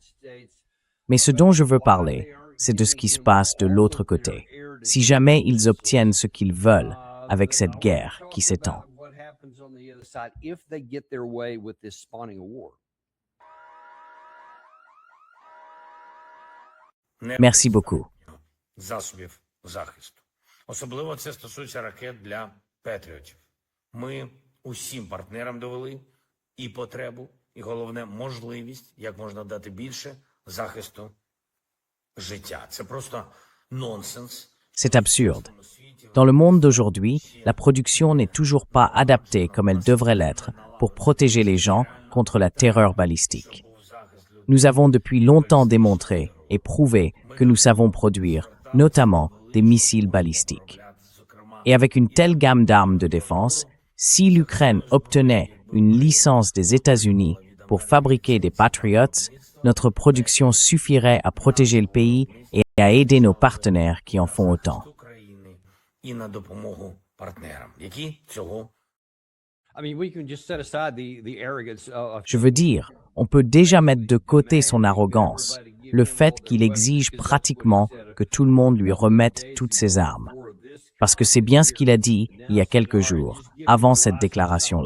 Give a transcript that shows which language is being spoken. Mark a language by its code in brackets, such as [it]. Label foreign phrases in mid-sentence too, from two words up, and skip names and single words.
[fr] Mais ce dont je veux parler, c'est de ce qui se passe de l'autre côté, si jamais ils obtiennent ce qu'ils veulent avec cette guerre qui s'étend. Merci beaucoup. [uk] Засобів захисту. Особливо це стосується ракет для Петріотів. Ми усім партнерам довели і потребу, і головне можливість, як можна дати більше захисту життя. Це просто нонсенс. [fr] C'est absurde. Dans le monde d'aujourd'hui, la production n'est toujours pas adaptée comme elle devrait l'être pour protéger les gens contre la terreur balistique. Nous avons depuis longtemps démontré et prouvé que nous savons produire, notamment des missiles balistiques. Et avec une telle gamme d'armes de défense, si l'Ukraine obtenait une licence des États-Unis pour fabriquer des Patriots, notre production suffirait à protéger le pays et à aider nos partenaires qui en font autant. [uk] І на допомогу партнерам, які цього [fr] Je veux dire, on peut déjà mettre de côté son arrogance, le fait qu'il exige pratiquement que tout le monde lui remette toutes ses armes. Parce que c'est bien ce qu'il a dit il y a quelques jours, avant cette déclaration-là.